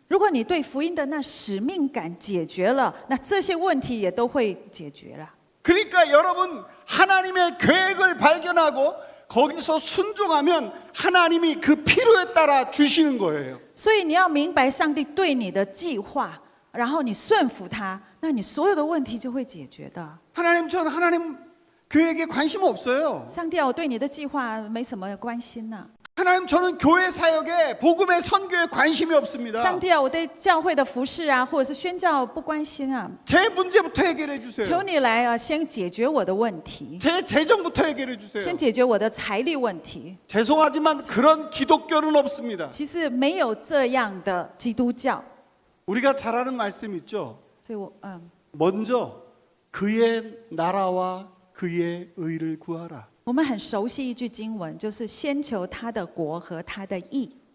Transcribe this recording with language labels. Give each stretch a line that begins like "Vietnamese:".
Chinese: 如果你对福音的那使命感解决了，那这些问题也都会解决了。
Korean: 그러니까 여러분, 하나님의 계획을 발견하고 거기서 순종하면 하나님이 그 필요에 따라 주시는 거예요.
Chinese: 所以你要明白上帝对你的计划，然后你顺服他，那你所有的问题就会解决的。
Korean: 저는 하나님 계획에 관심 없어요.
Chinese: 上帝啊，我对你的计划没什么关心呢。
Korean: 하나님, 저는 교회 사역에 복음의 선교에 관심이 없습니다.
Chinese: 上帝啊，我对教会的服事啊，或者是宣教不关心啊。
Korean: 제 문제부터 해결해
Chinese: 求
Korean: 주세요.
Chinese: 你来啊，先解决我的问题，
Korean: 제 재정부터 해결해 주세요.
Chinese: 先解决我的财力问题。
Korean: 죄송하지만 그런 기독교는 없습니다.
Chinese: 其实没有这样的基督教，
Korean: 우리가 잘 아는 말씀 있죠.
Chinese: 所以我
Korean: 먼저 그의 나라와 그의 의를 구하라.
Chinese: 我们很熟悉一句经文，就是先求他的国和他的义。